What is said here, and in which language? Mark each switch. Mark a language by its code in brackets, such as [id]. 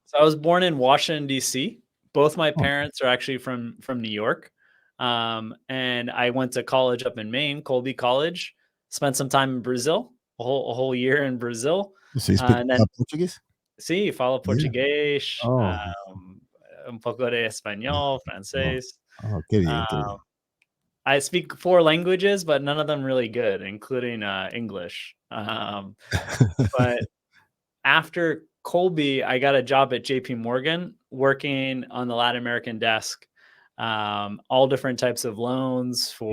[en] so I was born in Washington D.C. Both my parents are actually from New York, and I went to college up in Maine, Colby College. Spent some time in Brazil, a whole year in Brazil. So you speak Portuguese? [pt] Sí, falo portugués, Oh. [es] un poco de español, francés. Oh, qué bien, qué bien. [en] I speak 4 languages, but none of them really good, including English. But after Colby, I got a job at JP Morgan working on the Latin American desk, all different types of loans for